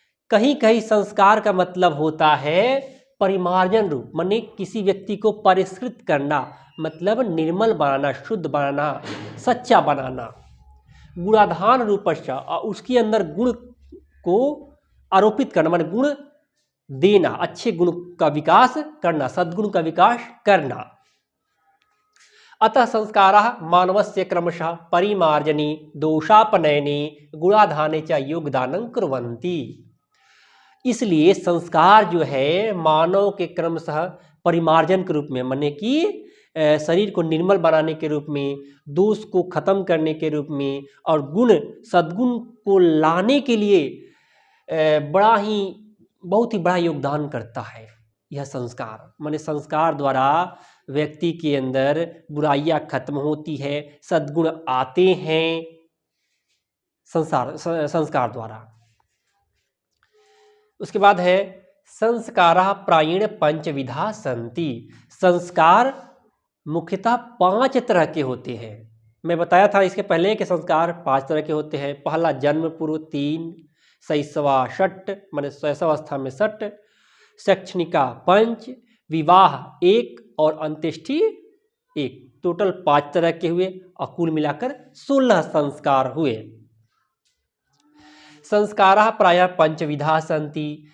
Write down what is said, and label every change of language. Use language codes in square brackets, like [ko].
[hi] कहीं कहीं संस्कार का मतलब होता है परिमार्जन रूप, माने किसी व्यक्ति को परिष्कृत करना, मतलब निर्मल बनाना, शुद्ध बनाना, सच्चा बनाना। [sa] गुणाधान रूपश्च, [hi] और उसके अंदर गुण को आरोपित करना, माने गुण देना, अच्छे गुण का विकास करना, सद्गुण का विकास करना। [sa] अतः संस्काराः मानवस्य क्रमशः परिमार्जने, दोषापनयने, गुणाधाने च योगदानं कुर्वन्ति। [hi] इसलिए संस्कार जो है मानव के क्रमशः परिमार्जन के रूप में, माने कि शरीर को निर्मल बनाने के रूप में, दोष को खत्म करने के रूप में और सद्गुण को लाने के लिए बहुत ही बड़ा योगदान करता है यह संस्कार। माने संस्कार द्वारा व्यक्ति के अंदर बुराइयां खत्म होती है, सद्गुण आते हैं संस्कार द्वारा। उसके बाद है [sa] संस्काराः प्रायेण पंचविधा सन्ति। संस्कार [hi] मुख्यतः 5 तरह के होते हैं। मैं बताया था इसके पहले कि संस्कार 5 तरह के होते हैं। पहला जन्म पूर्व 3, शैशवा षट माने शैशवावस्था में षट, शैक्षणिका 5, विवाह 1 और अंत्येष्टि 1। टोटल 5 तरह के हुए और कुल मिलाकर 16 संस्कार हुए। [sa] संस्काराः प्रायः पंचविधा सन्ति।